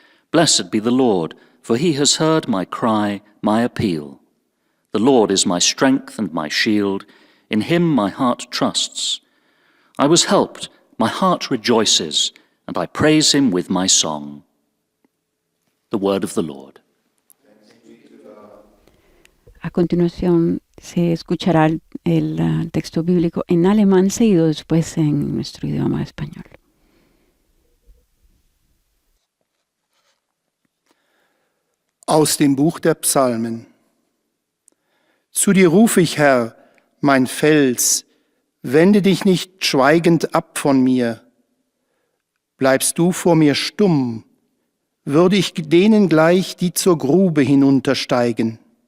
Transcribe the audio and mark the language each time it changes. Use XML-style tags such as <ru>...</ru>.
<en>Blessed be the Lord, for he has heard my cry, my appeal. The Lord is my strength and my shield. In him my heart trusts. I was helped, my heart rejoices, and I praise him with my song. The word of the Lord.</en> <es>A continuación se escuchará el texto bíblico en alemán, seguido después en nuestro idioma español.</es> <de>Aus dem Buch der Psalmen. Zu dir rufe ich, Herr, mein Fels, wende dich nicht schweigend ab von mir. Bleibst du vor mir stumm, würde ich denen gleich, die zur Grube hinuntersteigen.</de>